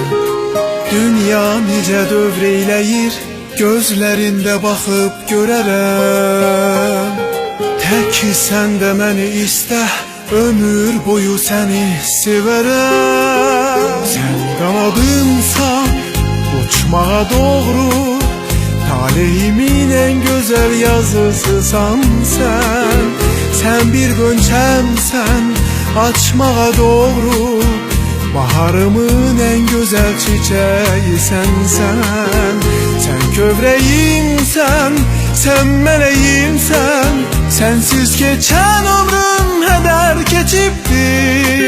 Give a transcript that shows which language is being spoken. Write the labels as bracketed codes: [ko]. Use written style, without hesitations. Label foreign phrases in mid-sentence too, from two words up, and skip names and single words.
[az] Dünya necə dövr eyləyir, gözlərində baxıb görərəm. Tək sən də məni istə, ömür boyu səni sevərəm. Sən qanadımsan uçmağa doğru, taleyimin [tr] en güzel yazısısan sen. Sen bir gönçemsen açmağa doğru, baharımın en güzel çiçeği sensen. Sen kövreyimsen, sen meleğimsen, sensiz geçen ömrüm heder geçiptir.